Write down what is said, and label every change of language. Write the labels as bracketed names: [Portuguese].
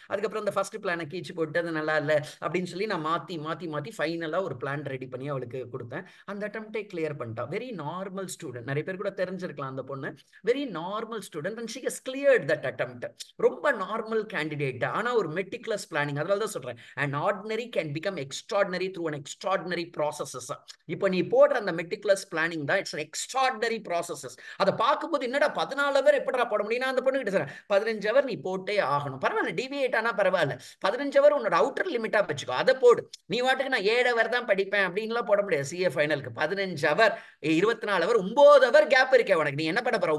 [Tamil] அதுக்கப்புறம் அந்த ஃபர்ஸ்ட் பிளானை கீச்சு போட்டு அது நல்லா இல்லை அப்படின்னு சொல்லி நான் மாத்தி மாத்தி மாத்தி ஃபைனலா ஒரு பிளான் ரெடி பண்ணி அவளுக்கு கொடுத்தேன். அந்த அட்டம்ப்டே கிளியர் பண்ணிட்டா. வெரி நார்மல் ஸ்டூடெண்ட், நிறைய பேர் கூட தெரிஞ்சிருக்கலாம் அந்த பொண்ணு. [English] Very normal student and she has cleared that attempt. [Tamil] ரொம்ப நார்மல் கேண்டிடேட், ஆனா ஒரு மெட்டிகுலஸ் பிளானிங். அதனால தான் சொல்றேன், [English] an ordinary can become extraordinary through an extraordinary processes. [Tamil] இப்போ நீ போடுற அந்த மெட்டிகுலஸ் பிளானிங் தான் [English] It's extraordinary processes. [Tamil] அதை பார்க்கும்போது என்னடா 14 ஹவர் எப்படா போட முடியும்? நான் அந்த பொண்ணு கிட்ட சொல்றேன், 15 ஹவர் நீ போட்டே ஆகணும். பரவாயில்ல, டிவியேட் ஆனா பரவாயில்ல, 15 ஹவர் உன்னோட அவுட்டர் லிமிட்டா வச்சுக்கோ, அதை போடு. நீ வாட்டுக்கு நான் 7 ஹவர் தான் படிப்பேன் அப்படின்லாம் போட முடியாது. CA ஃபைனலுக்கு 15 hour, 24 hour, 9 hour gap இருக்கே உனக்கு. நீ என்ன பண்ண போற?